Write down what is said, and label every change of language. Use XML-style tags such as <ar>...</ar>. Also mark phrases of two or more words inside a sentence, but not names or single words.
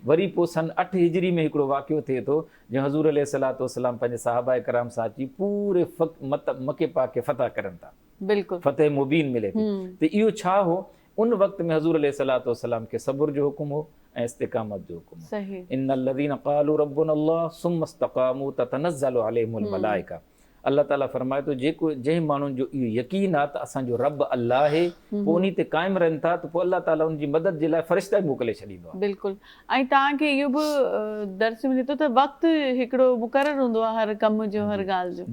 <sd>वरी पोइ सन 8 हिजरी में हिकिड़ो वाक़ियो थिए थो, जंहिं हज़ूर अलैहिस्सलाम पंहिंजे सहाबाए कराम सां अची पूरे मके पाक खे फ़तह करनि था, बिल्कुलु फ़तह मुबीन मिले थी। त इहो छा हो, उन वक़्त में हज़ूर अलैहिस्सलाम खे सब्र जो हुकुम हो ऐं इस्तिक़ामत जो हुकुम हो। सही</sd> <ar>إن الذين قالوا ربنا الله ثم استقاموا تتنزل عليهم الملائكة. الله تعالى</ar> <sd>फरमाए थो, जेको जंहिं माण्हुनि जो इहो यकीन आहे त असांजो रब अल्लाह आहे, पोइ उन ते क़ाइमु रहनि था, त पोइ</sd> <ar>الله تعالى</ar> <sd>उनजी मदद जे लाइ फ़रिश्ता मोकिले छॾींदो आहे। बिल्कुलु। ऐं तव्हांखे इहो बि दर्स मिले थो त वक़्तु हिकिड़ो मुक़ररु हूंदो आहे हर कम जो, हर ॻाल्हि जो।</sd>